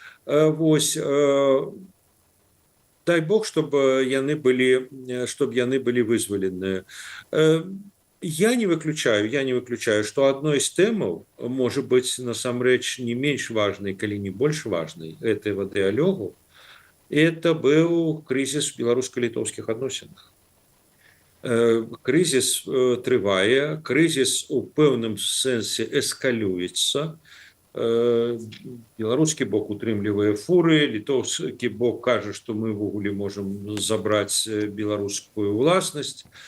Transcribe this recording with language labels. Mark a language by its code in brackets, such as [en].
[be] Вось, дай Бог, чтобы яны былі вызваленыя. Я не выключаю, што адной з тэмаў можа быць насамрэч не менш важнай, калі не больш важнай этого дыялогу. [ru] Это был кризис в белорусско-литовских отношениях. [be] Кризис трывае, кризис у пэўным сэнсе эскалюецца. Беларускі бок утрымлівае фуры, літоўскі бок кажа, што мы ўвогуле можам забраць беларускую ўласнасць.